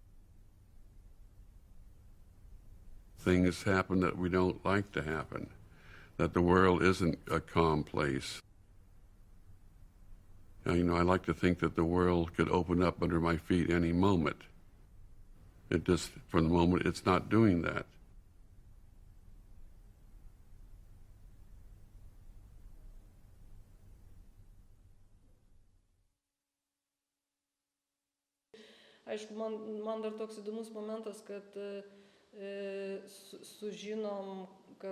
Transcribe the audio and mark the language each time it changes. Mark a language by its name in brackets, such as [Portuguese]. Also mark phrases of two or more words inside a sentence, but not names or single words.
[English] Things happen that we don't like to happen, that the world isn't a calm place. And, I like to think that the world could open up under my feet any moment. It just, for the moment, it's not doing that. [Lithuanian] Aišku, man dar toks įdomus momentas, kad sužinom, kad